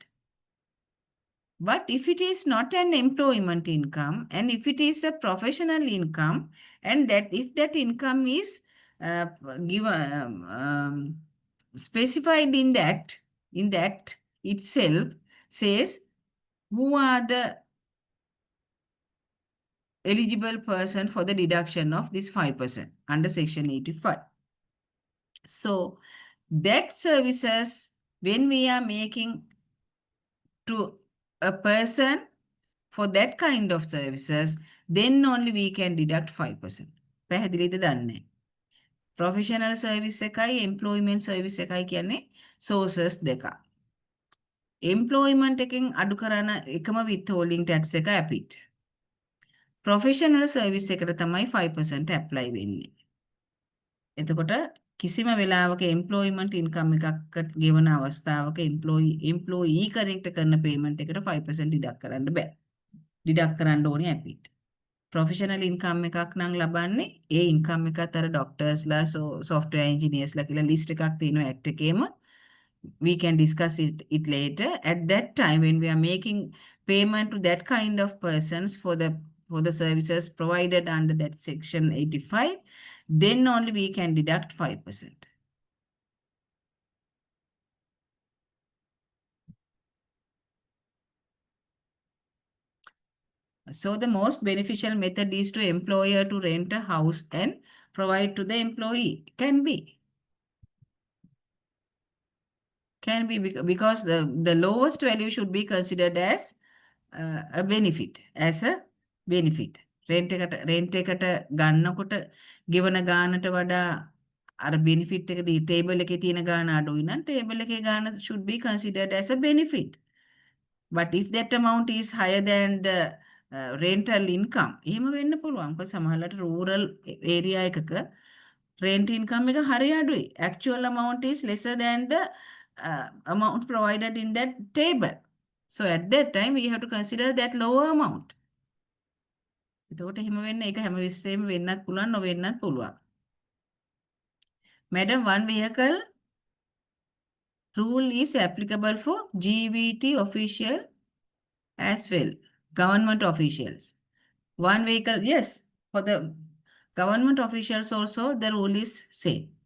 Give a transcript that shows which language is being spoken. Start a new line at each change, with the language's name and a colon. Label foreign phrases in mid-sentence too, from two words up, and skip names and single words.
English: But if it is not an employment income and if it is a professional income, and that if that income is given specified in the act itself says who are the eligible person for the deduction of this 5% under section 85. So that services, when we are making to a person for that kind of services, then only we can deduct 5%.
Sinhala: පැහැදිලිද දන්නේ?
English: Professional service
Sinhala: එකයි employment service එකයි කියන්නේ sources දෙකක්. Employment එකෙන් අඩු කරන එකම
English: withholding tax
Sinhala: එක APIT.
English: Professional service
Sinhala: එකට තමයි 5% apply වෙන්නේ. එතකොට කිසිම වෙලාවක
English: employment income
Sinhala: එකකට ගෙවන අවස්ථාවක
English: employee connect
Sinhala: කරන payment එකට 5% deduct කරන්න බෑ. deduct කරන්න ඕනේ APIT.
English: Professional income
Sinhala: එකක් නම් ලබන්නේ ඒ income එකත් අර doctorsලා
English: software engineersලා
Sinhala: කියලා list එකක් තියෙනවා act එකේම.
English: We can discuss it later. At that time, when we are making payment to that kind of persons for the services provided under that section 85, then only we can deduct 5%. So the most beneficial method is to employer to rent a house and provide to the employee. Can be because the lowest value should be considered as a benefit.
Sinhala: Rent එකට ගන්නකොට ගෙවන ගානට වඩා අර benefit එක table එකේ තියෙන ගාන අඩුයි නම් table එකේ ගාන
English: should be considered as a benefit. But if that amount is higher than the rental income,
Sinhala: එහෙම වෙන්න පුළුවන්. මොකද සමහරවිට
English: rural area
Sinhala: එකක
English: rent income
Sinhala: එක හරි අඩුයි.
English: Actual amount is lesser than the amount provided in that table. So at that time, we have to consider that lower amount.
Sinhala: එතකොට එහෙම වෙන්න ඒක හැම විශ්සෙම වෙන්නත් පුළුවන් නොවෙන්නත් පුළුවන්.
English: Madam, one vehicle rule is applicable for GVT official as well, government officials. One vehicle, yes, for the government officials also the rule is same.